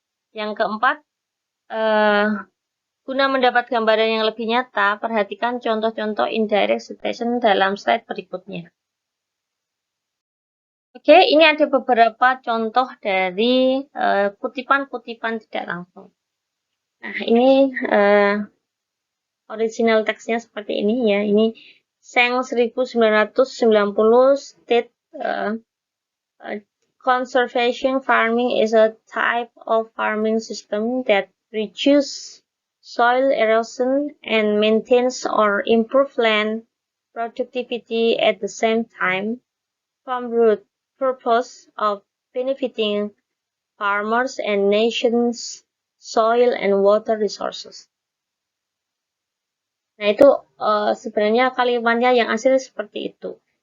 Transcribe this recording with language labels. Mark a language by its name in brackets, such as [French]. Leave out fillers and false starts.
[Indonesian] Yang keempat, guna mendapat gambaran yang lebih nyata, perhatikan contoh-contoh indirect citation dalam slide berikutnya. Oke, ini ada beberapa contoh dari kutipan-kutipan tidak langsung. Nah, ini original teksnya seperti ini ya. [English] Ini Seng 1990 state conservation farming is a type of farming system that reduces soil erosion and maintains or improves land productivity at the same time, from the purpose of benefiting farmers and nations' soil and water resources. [Indonesian] Nah, itu sebenarnya kalimatnya yang asli seperti itu.